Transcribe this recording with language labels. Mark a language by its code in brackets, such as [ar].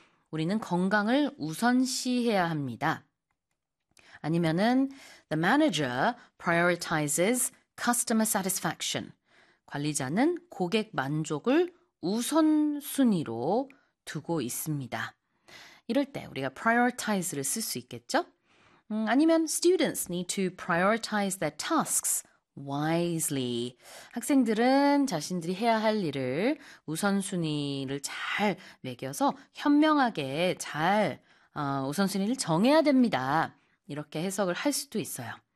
[ko] 우리는 건강을 우선시해야 합니다. 아니면은 [en] the manager prioritizes customer satisfaction. [ko] 관리자는 고객 만족을 우선순위로 두고 있습니다. 이럴 때 우리가 prioritize를 쓸수 있겠죠? 아니면 [en] students need to prioritize their tasks wisely. [ko] 학생들은 자신들이 해야 할 일을 우선순위를 잘 매겨서 현명하게 잘 우선순위를 정해야 됩니다. 이렇게 해석을 할 수도 있어요.